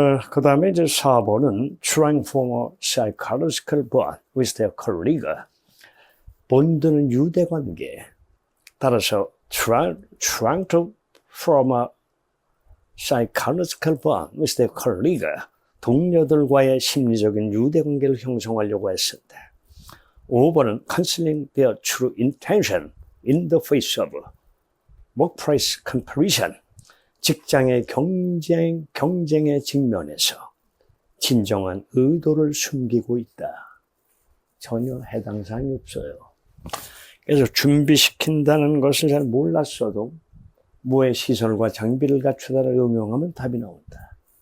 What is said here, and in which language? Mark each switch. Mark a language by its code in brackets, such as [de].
[ko] 그 다음에 이제 4번은 [en] trying for a psychological bond with their colleague. [ko] 본드는 유대관계. 따라서 [en] trying to form a psychological bond with their colleague. [ko] 동료들과의 심리적인 유대관계를 형성하려고 했었다. [en] 5번은 counseling their true intention in the face of workplace comparison. [ko] 직장의 경쟁의 직면에서 진정한 의도를 숨기고 있다. 전혀 해당 사항이 없어요. 그래서 준비시킨다는 것을 잘 몰랐어도 뭐의 시설과 장비를 갖추다를 응용하면 답이 나온다.